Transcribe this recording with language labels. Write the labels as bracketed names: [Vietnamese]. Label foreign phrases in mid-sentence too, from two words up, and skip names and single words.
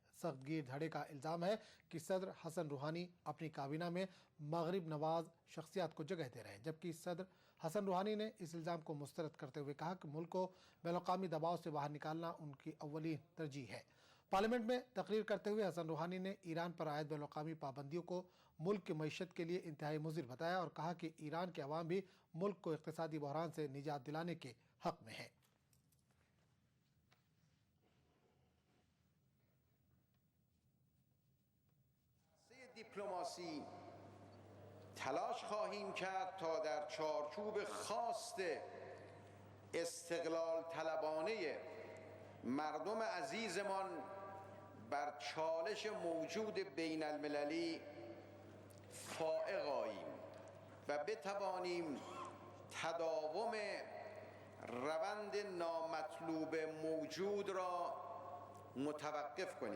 [Urdu] سخت گیر دھڑے کا الزام ہے کہ صدر حسن روحانی اپنی کابینہ میں مغرب نواز شخصیات کو جگہ دے رہے ہیں، جبکہ صدر حسن روحانی نے اس الزام کو مسترد کرتے ہوئے کہا کہ ملک کو بین الاقوامی دباؤ سے باہر نکالنا ان کی اولین ترجیح ہے. پارلیمنٹ میں تقریر کرتے ہوئے حسن روحانی نے ایران پر عائد بین الاقوامی پابندیوں کو ملک کی معیشت کے لیے انتہائی مضر بتایا اور کہا کہ ایران کے عوام بھی ملک کو اقتصادی بحران سے نجات دلانے کے حق میں ہے. [Persian] دیپلماسی تلاش خواهیم کرد تا در چارچوب خواست استقلال طلبانه مردم عزیزمان بر چالش موجود بین المللی فائق آییم و بتوانیم تداوم روند نامطلوب موجود را متوقف کنیم.